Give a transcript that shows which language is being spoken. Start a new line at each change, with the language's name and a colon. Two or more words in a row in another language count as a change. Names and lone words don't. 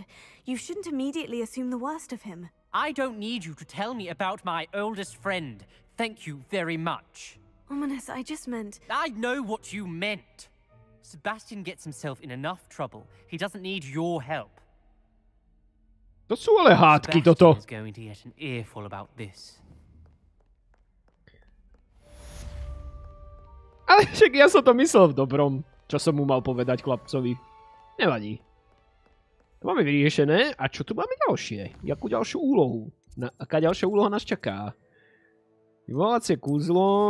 English: You shouldn't immediately assume the worst of him. I don't need you to tell me about my oldest friend. Thank you very much. Ominous, I just meant... I know what you meant. Sebastian gets himself in enough trouble. He doesn't need your help.
Slovak: To sú ale hádky, toto.
English: Sebastian is going to get an earful about this.
Slovak: Ale však ja som to myslel v dobrom, čo som mu mal povedať chlapcovi. Nevadí. To máme vyriešené. A čo tu máme ďalšie? Jakú ďalšiu úlohu? Aká ďalšia úloha nás čaká? Vyvolácie kúzlo.